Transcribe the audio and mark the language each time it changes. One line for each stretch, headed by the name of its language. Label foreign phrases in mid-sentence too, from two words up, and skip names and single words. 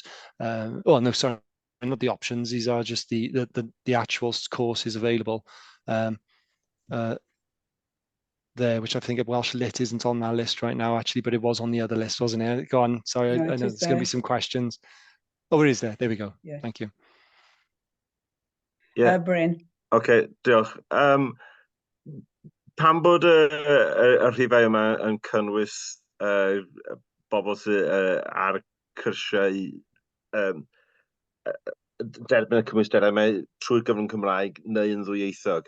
English: Oh, no, sorry, not the options. These are just the actual courses available. There, which I think Welsh Lit isn't on our list right now, actually, but it was on the other list, wasn't it? Go on. Sorry, No, I know there's going to be some questions. Oh, it is there. There we go. Yeah. Thank you. Yeah. Bryn.
Welsh: Okay, diolch. Pam bod y rhifau yma yn cynnwys bobl sydd ar cyrsiau derbyn y cymwysterau yma trwy gyfrwng Cymraeg neu yn ddwyieithog?